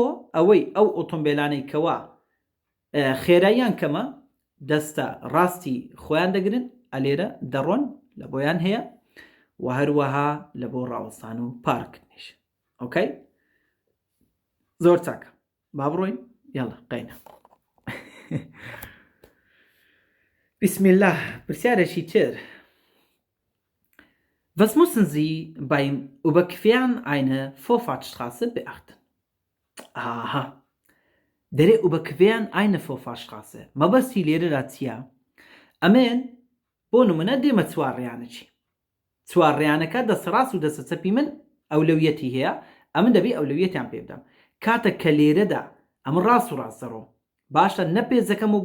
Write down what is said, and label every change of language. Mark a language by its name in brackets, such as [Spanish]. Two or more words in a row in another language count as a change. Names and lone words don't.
[Central Kurdish] ئەوەی ئەو ئۆتۆمبیلانەی کەوا خێراییان کەمە دەستە ڕاستی خۆیان دەگرن ئەلێرە دەڕۆن لە بۆیان هەیە و هەروەها لە بۆ ڕاوەستان و پارکردنیش ئۆکەی زۆر چاکە با بڕۆین یاڵا قەینە [Arabic] بسم الله [Central Kurdish] پرسیارێکی تر [German] Was müssen Sie beim Überqueren einer Vorfahrtsstraße beachten? Aha. Der Überqueren eine Vorfahrtsstraße. [Central Kurdish] مەبەستی لێرەدا چییە؟ ئەمێن بۆ نمونە دێمە چوارڕێیانەکی چوارڕێیانەکە دەسەڕاست و دەسەچەپی من ئەولەویەتی هەیە ئەمن دەبێ ئەولەویەتیان پێ بدەم کاتێک کە لێرەدا ئەمە ڕاست و ڕاستەڕۆ باشە نەپێزەکەم و بۆ